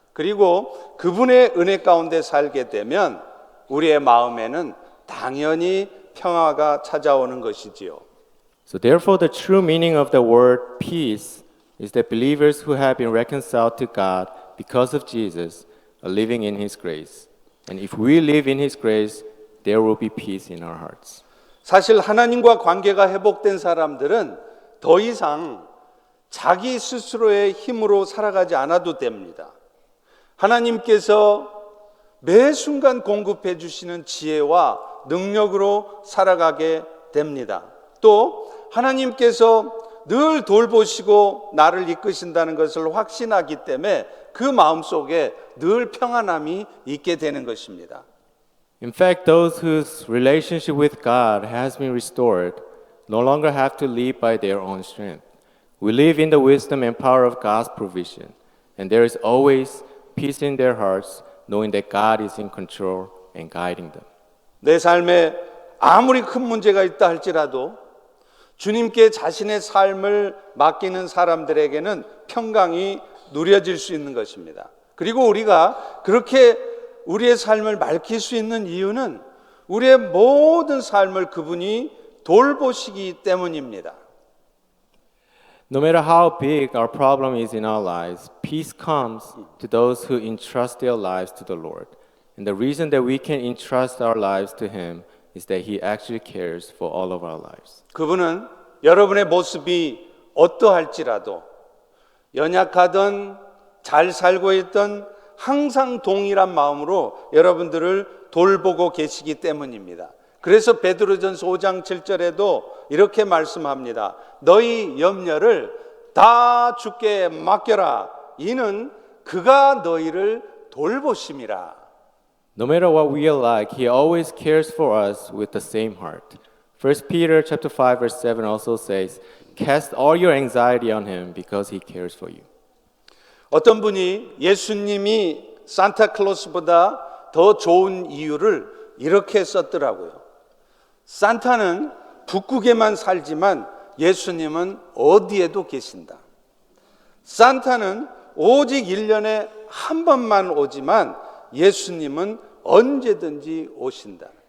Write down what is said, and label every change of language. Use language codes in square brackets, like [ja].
[ko] 그리고 그분의 은혜 가운데 살게 되면 우리의 마음에는 당연히 평화가 찾아오는 것이지요. [en] So therefore the true meaning of the word peace is that believers who have been reconciled to God because of Jesus are living in his grace. And if we live in his grace, there will be peace in our hearts. [ko] 사실 하나님과 관계가 회복된 사람들은 더 이상 자기 스스로의 힘으로 살아가지 않아도 됩니다. 하나님께서 매 순간 공급해 주시는 지혜와 능력으로 살아가게 됩니다. 또 하나님께서 늘 돌보시고 나를 이끄신다는 것을 확신하기 때문에 그 마음속에 늘 평안함이 있게 되는 것입니다. [en] In fact, those whose relationship with God has been restored no longer have to live by their own strength. We live in the wisdom and power of God's provision, and there is always peace in their hearts, knowing that God is in control and guiding them. [ko] 내 삶에 아무리 큰 문제가 있다 할지라도 주님께 자신의 삶을 맡기는 사람들에게는 평강이 누려질 수 있는 것입니다. 그리고 우리가 그렇게 우리의 삶을 밝힐 수 있는 이유는 우리의 모든 삶을 그분이 돌보시기 때문입니다. [en] No matter how big our problem is in our lives, peace comes to those who entrust their lives to the Lord. And the reason that we can entrust our lives to Him is that He actually cares for all of our lives. [ko] 그분은 여러분의 모습이 어떠할지라도 연약하든 잘 살고 있든 항상 동일한 마음으로 여러분들을 돌보고 계시기 때문입니다. 그래서 베드로전서 5장 7절에도 이렇게 말씀합니다. 너희 염려를 다 주께 맡겨라. 이는 그가 너희를 돌보심이라. [en] No matter what we are like, He always cares for us with the same heart. 1 Peter chapter 5 verse 7 also says, "Cast all your anxiety on Him because He cares for you." [ko] 어떤 분이 예수님이 산타클로스보다 더 좋은 이유를 이렇게 썼더라고요. 산타는 북극에만 살지만 예수님은 어디에도 계신다. 산타는 오직 1년에 한 번만 오지만 예수님은 언제든지 오신다.